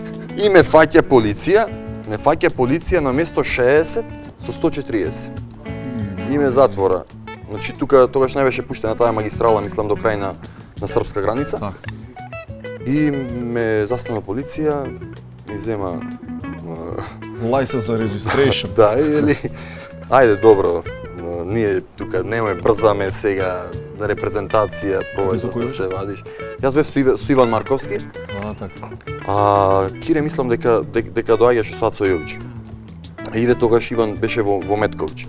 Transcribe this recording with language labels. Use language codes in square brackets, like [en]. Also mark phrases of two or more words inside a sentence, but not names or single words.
[mk] И ме фаќа полиција на место 60 со 140. И ме затвора. Значи тука тогаш не беше пуштена таа магистрала, мислам до крај на српска граница. Так. И ме застана полиција, ми зема [en] License and registration. [mk] да, или ајде добро. Ние тука немој брзаме сега на репрезентација, повеќе да се вадиш. Јас бев со Иван Марковски. Така. Кире мислам дека доаѓаше со Ацо Јович. Иде тогаш Иван беше во Меткович.